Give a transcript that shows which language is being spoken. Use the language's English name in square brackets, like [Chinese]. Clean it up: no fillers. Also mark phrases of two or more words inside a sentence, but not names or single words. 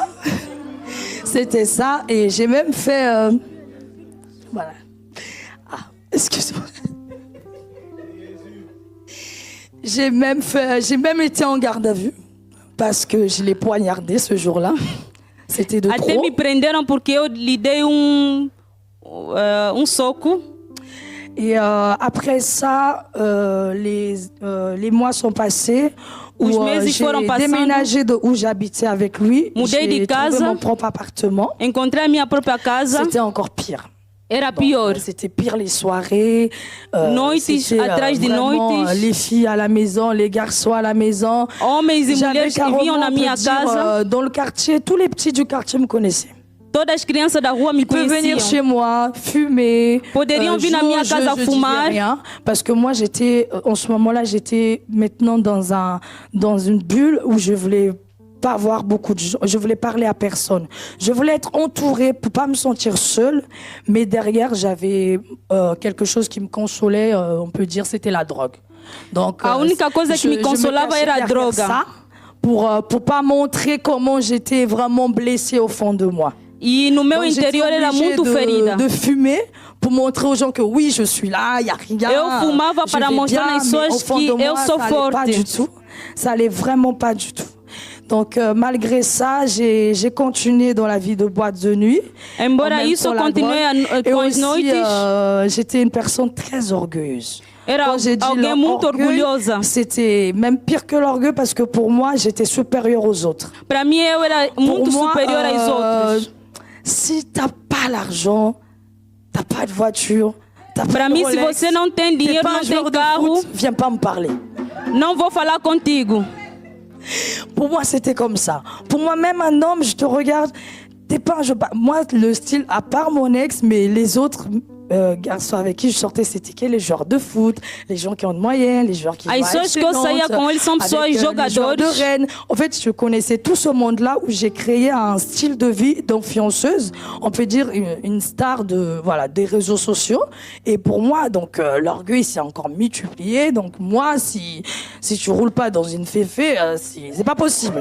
[French] C'était ça. Et j'ai même fait... Voilà. Ah, excuse-moi. J'ai même été en garde à vue parce que je l'ai poignardé ce jour-là. C'était de trop. [Portuguese] Até me prenderam porque eu lhe dei soco. [French] Et après ça, les mois sont passés. Où j'ai déménagé de où j'habitais avec lui. J'ai trouvé mon propre appartement. [Portuguese] Encontrei a minha própria casa. [French] C'était encore pire. [Portuguese] Era pior. [French] C'était pire les soirées. [Portuguese] Noites atrás de noites. [French] Les filles à la maison, les garçons à la maison. [Portuguese] Homens e mulheres que viviam na minha casa. [French] Dans le quartier, tous les petits du quartier me connaissaient. [Portuguese] Todas as crianças da rua me [French] Ils peuvent venir [Portuguese] conheciam. [French] chez moi, fumer. [Portuguese] Poderiam vir na minha casa [French] je [Portuguese] fumar. [French] disais rien, parce que moi, en ce moment-là, j'étais maintenant dans une bulle où je voulais pas voir beaucoup de gens. Je voulais parler à personne. Je voulais être entourée pour pas me sentir seule. Mais derrière, j'avais quelque chose qui me consolait. On peut dire, c'était la drogue. Donc, [Portuguese] A única coisa que me consolava era a droga. [French] Ça pour pas montrer comment j'étais vraiment blessée au fond de moi. [Portuguese] E no meu [French] Donc, j'étais [Portuguese] interior era [French] obligée [Portuguese] muito ferida. [French] de fumer pour montrer aux gens que oui, je suis là, il n'y a rien. [Portuguese] Eu fumava [French] je [Portuguese] para [French] vais [Portuguese] mostrar [French] bien, [Portuguese] às [French] mais [Portuguese] pessoas [French] au fond [Portuguese] que [French] de [Portuguese] eu [French] moi, [Portuguese] sou [French] ça allait pas [Portuguese] forte. [French] du tout. Ça allait vraiment pas du tout. Donc, malgré ça, j'ai continué dans la vie de boîte de nuit. [Portuguese] Embora [French] En même [Portuguese] isso, [French] temps, [Portuguese] eu [French] la [Portuguese] continuei [French] drogue. Et [Portuguese] com as [French] aussi, [Portuguese] noites. [French] j'étais une personne très orgueilleuse. [Portuguese] Era [French] Quand j'ai dit [Portuguese] alguém muito [French] l'orgueil, [Portuguese] orgulhosa. [French] c'était même pire que l'orgueil parce que pour moi, j'étais supérieure aux autres. [Portuguese] Para mim, eu era muito [French] Pour moi, [Portuguese] superior às outras. [French] Si t'as pas l'argent, t'as pas de voiture, t'as pas [Portuguese] Para [French] de [Portuguese] mim, se [French] Rolex, [Portuguese] você não tem [French] t'es [Portuguese] dinheiro, [French] pas un [Portuguese] não [French] joueur [Portuguese] tem [French] de [Portuguese] carro, [French] foot, viens pas me parler. [Portuguese] não vou falar contigo. [French] Pour moi, c'était comme ça. Pour moi, même un homme, je te regarde, t'es pas un joueur. Moi, le style, à part mon ex, mais les autres garçons avec qui je sortais, c'était les joueurs de foot, les gens qui ont de moyenne, les joueurs qui [Portuguese] As pessoas que eu saía com eles são pessoas [French] les joueurs [Portuguese] jogadores. [French] de Rennes. En fait, je connaissais tout ce monde-là où j'ai créé un style de vie d'influenceuse, on peut dire une star des réseaux sociaux. Et pour moi, donc l'orgueil s'est encore multiplié. Donc moi, si tu roules pas dans une féfé, c'est pas possible.